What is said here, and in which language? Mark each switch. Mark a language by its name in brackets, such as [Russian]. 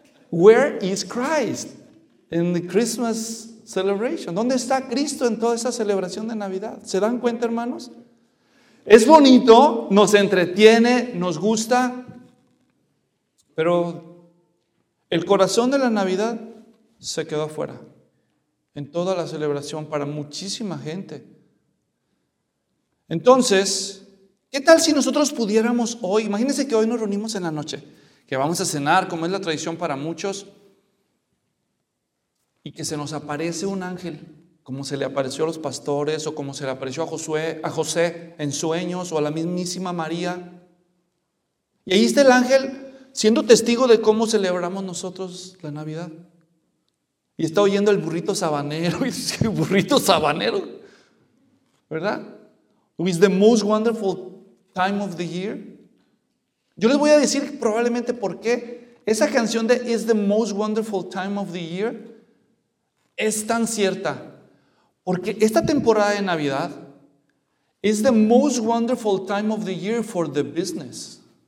[English] Where is Christ in the Christmas celebration? [Spanish] ¿Dónde está Cristo en toda esa celebración de Navidad? ¿Se dan cuenta, hermanos? Es bonito, nos entretiene, nos gusta, pero el corazón de la Navidad se quedó afuera en toda la celebración para muchísima gente. Entonces, ¿qué tal si nosotros pudiéramos hoy? Imagínense que hoy nos reunimos en la noche, que vamos a cenar, como es la tradición para muchos, y que se nos aparece un ángel, como se le apareció a los pastores, o como se le apareció a Josué, a José en sueños, o a la mismísima María. Y ahí está el ángel siendo testigo de cómo celebramos nosotros la Navidad. Y está oyendo el burrito sabanero, y dice, burrito sabanero, ¿verdad? [English] It was the most wonderful time of the year. [Spanish] Yo les voy a decir probablemente por qué esa canción de [English] It's the most wonderful time of the year [Spanish] es tan cierta. Porque esta temporada de Navidad [English] is the most wonderful time of the year for the business.